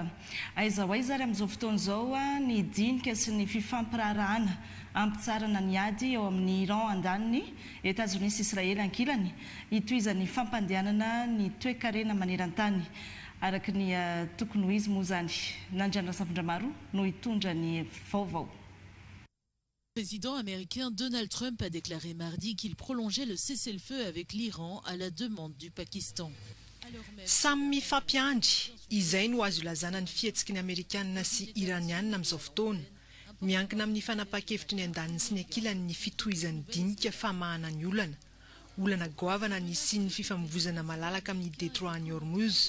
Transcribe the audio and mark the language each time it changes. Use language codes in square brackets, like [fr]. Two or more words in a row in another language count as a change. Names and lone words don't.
[mg] Aiza ho aiza ary amin'izao fotoana izao ny dinika sy ny fifampirarahana ampitsarana ny ady eo amin'ny Iran andaniny, États-Unis sy Israely ankilany hitohizan'ny fampandehanana ny toe-karena maneran-tany araka ny tokony ho izy moa zany. Nandriana Safondramaro no hitondra ny vaovao. [fr] Le président américain Donald Trump a déclaré mardi qu'il prolongeait le cessez-le-feu avec l'Iran à la demande du Pakistan. [mg] Samy mifampiandry izay no azo ilazana ny fihetsiky ny Amerikanina sy Iranianina amin'izao fotoana. Miankina amin'ny fanapa-kevitry ny andaniny sy ny ankilany ny fitohizan'ny dinika famahana ny olana goavana ny sy ny fifamoivoizana malalaka amin'ny Détroit ny Hormuz.